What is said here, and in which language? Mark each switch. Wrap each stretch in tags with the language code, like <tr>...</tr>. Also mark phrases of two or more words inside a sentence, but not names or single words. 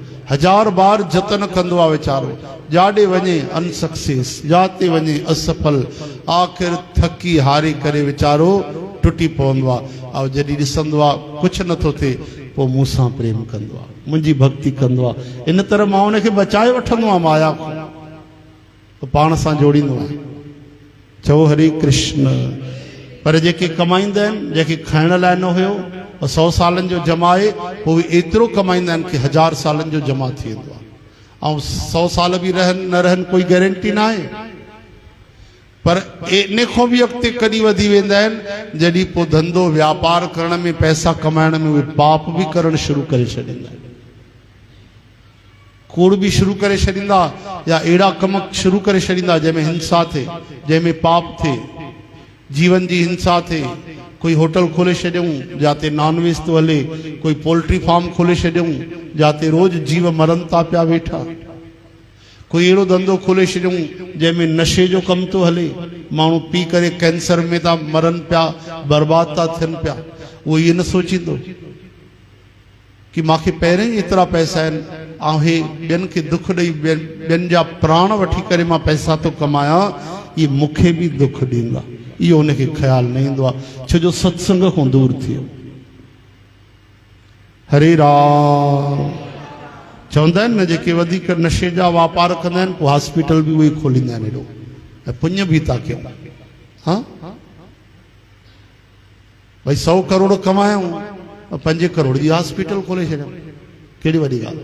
<sd>1000 बार जतन कंदो आहे वीचारो, जाॾे वञे अनसक्सेस, जाते वञे असफल, आख़िर थकी हारे करे वीचारो टुटी पवंदो आहे। ऐं जॾहिं ॾिसंदो आहे कुझु नथो थिए, पोइ मूंसां प्रेम कंदो आहे, मुंहिंजी भक्ति कंदो आहे। इन तरह मां उनखे बचाए वठंदो आहियां माया खां, पोइ पाण सां जोड़ींदो आहे। चओ हरे कृष्ण। पर जेके कमाईंदा आहिनि, जंहिंखे खाइण लाइ न हुयो, 100 सालनि जो जमाए, पोइ एतिरो कमाईंदा आहिनि कि 1000 सालनि जो जमा थी वेंदो आहे। ऐं 100 साल बि रहनि न रहनि कोई गारंटी न आहे। पर इन खां बि अॻिते कॾहिं वधी वेंदा आहिनि जॾहिं पोइ धंधो व्यापार करण में, पैसा कमाइण में उहे पाप बि करणु शुरू करे छॾींदा आहिनि, कूड़ बि शुरू करे छॾींदा, या अहिड़ा कम शुरू करे छॾींदा जंहिंमें हिंसा थिए, जंहिंमें पाप थिए, जीवन जी हिंसा थिए। कोई होटल खोले छॾियऊं जाते नॉनवेज थो हले, कोई</sd> <en>poultry farm</en> <sd>खोले छॾियऊं जाते रोज जीव मरनि था पिया वेठा, कोई अहिड़ो धंधो खोले छॾियऊं जंहिंमें नशे जो कमु थो हले, माण्हू पी करे कैंसर में था मरनि पिया, बर्बाद था थियनि पिया। उहो इहे न सोचींदो कि मूंखे पहिरियों ई एतिरा पैसा आहिनि, ऐं हे ॿियनि खे दुख ॾेई ॿियनि जा प्राण वठी करे मां पैसा थो कमायां, इहे मूंखे बि दुख ॾींदा। इहो उनखे ख़्यालु न ईंदो आहे, छो जो सत्संग खां दूर थियो। हरे राम। चवंदा आहिनि न जेके वधीक नशे जा वापार कंदा आहिनि पोइ हॉस्पिटल बि उहे खोलींदा आहिनि हेॾो ऐं पुण्य बि था कयूं। हाँ भाई 100 करोड़ कमायूं 5 करोड़ जी हॉस्पिटल खोले छॾियऊं, कहिड़ी वॾी ॻाल्हि।</sd>